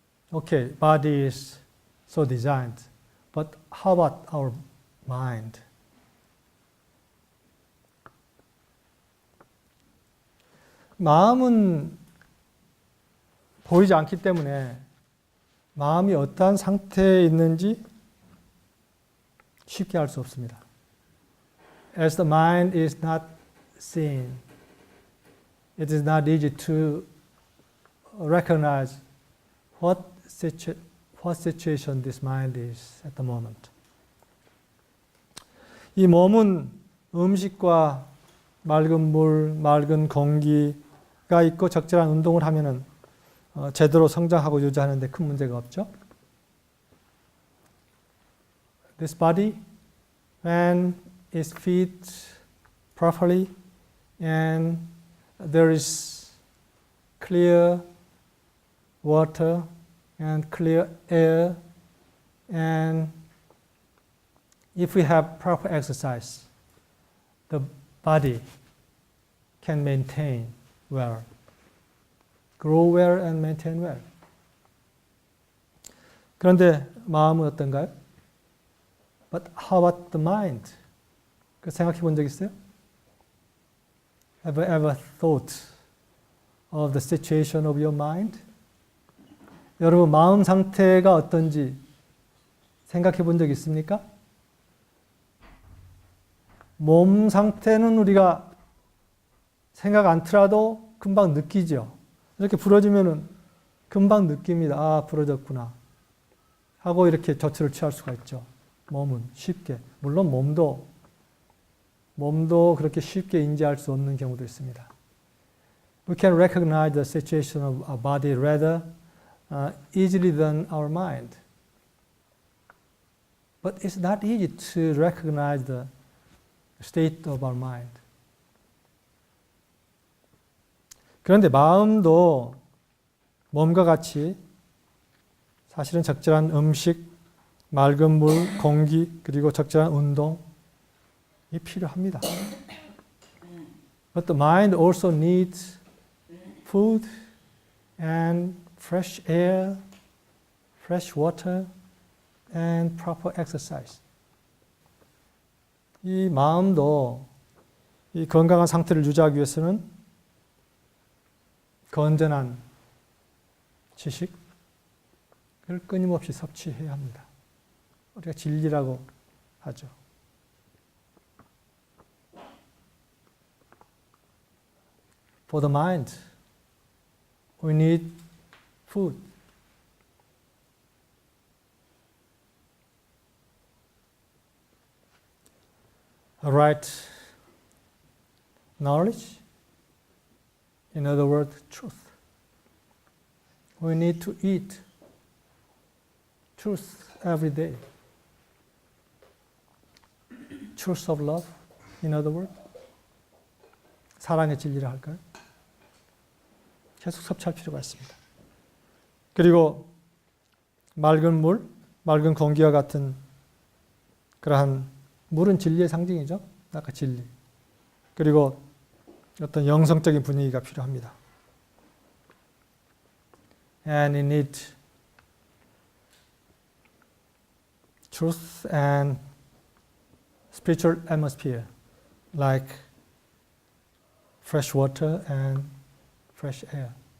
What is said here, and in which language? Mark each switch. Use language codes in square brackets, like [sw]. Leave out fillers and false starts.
[en] Okay, body is so designed, but how about our mind? [ko] 마음은 보이지 않기 때문에 마음이 어떠한 상태에 있는지 쉽게 알 수 없습니다. [en] As the mind is not seen, it is not easy to recognize what situation this mind is at the moment. [ko] 이 몸은 음식과 맑은 물, 맑은 공기가 있고 적절한 운동을 하면은 제대로 성장하고 유지하는 데 큰 문제가 없죠. [en] This body, when it's fed properly and there is clear water and clear air, and if we have proper exercise, the body can maintain well, grow well and maintain well. [ko] 그런데 마음은 어떤가요? [en] But how about the mind? [ko] 그 생각해 본 적 있어요? [en] Have you ever thought of the situation of your mind? [ko] 여러분 마음 상태가 어떤지 생각해 본 적 있습니까? 몸 상태는 우리가 생각 않더라도 금방 느끼죠. 이렇게 부러지면은 금방 느낍니다. 아, 부러졌구나. 하고 이렇게 조치를 취할 수가 있죠. 몸은 쉽게. 물론 몸도 그렇게 쉽게 인지할 수 없는 경우도 있습니다. [en] We can recognize the situation of our body rather easily than our mind. But it's not easy to recognize the state of our mind. [ko] 그런데 마음도 몸과 같이 사실은 적절한 음식, 맑은 물, 공기, 그리고 적절한 운동이 필요합니다. [en] But the mind also needs food and fresh air, fresh water, and proper exercise. [ko] 이 마음도 이 건강한 상태를 유지하기 위해서는 건전한 지식을 끊임없이 섭취해야 합니다. 우리가 진리라고 하죠. [en] For the mind, we need food. Right knowledge, in other words, truth. We need to eat truth every day. Truth of love, in other words. [ko] 사랑의 진리라 할까요? 계속 섭취할 필요가 있습니다. 그리고 맑은 물, 맑은 공기와 같은 그러한 물은 진리의 상징이죠. 아까 진리. 그리고 어떤 영성적인 분위기가 필요합니다. [en] And you need truth and spiritual atmosphere, like fresh water and fresh air.